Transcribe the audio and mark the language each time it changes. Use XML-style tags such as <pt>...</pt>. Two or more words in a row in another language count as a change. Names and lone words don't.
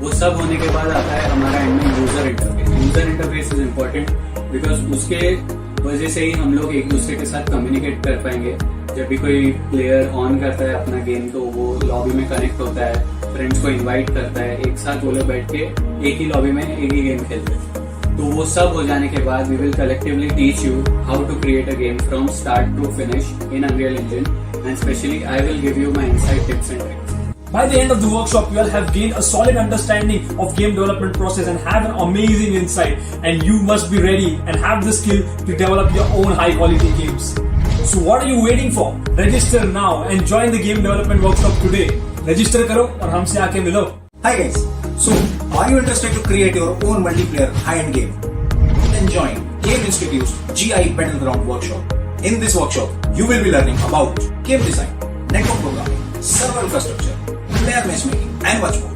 <hi>वो सब होने के बाद आता है हमारा एंड में</hi> <en>user interface. User interface is important because</en> <hi>उसके वजह से ही हम लोग एक दूसरे के साथ कम्युनिकेट कर पाएंगे. जब भी कोई प्लेयर ऑन करता है अपना गेम तो वो लॉबी में कनेक्ट होता है, फ्रेंड्स को इनवाइट करता है, एक साथ वो लोग बैठ के एक ही लॉबी में एक ही गेम खेलते हैं. तो वो सब हो जाने के बाद</hi> <en>we will collectively teach you how to create a game from start to finish in Unreal Engine, and specially I will give you my inside tips and tricks. By the end of the workshop, you will have gained a solid understanding of game development process and have an amazing insight. And you must be ready and have the skill to develop your own high quality games. So what are you waiting for? Register now and join the game development workshop today.</en> <hi>Register करो और हमसे आके मिलो.</hi> <en>Hi guys, so are you interested to create your own multiplayer high-end game? Then join Game Institute's GI Battleground workshop. In this workshop, you will be learning about game design, network programming, server infrastructure, player matchmaking, and much more.</en>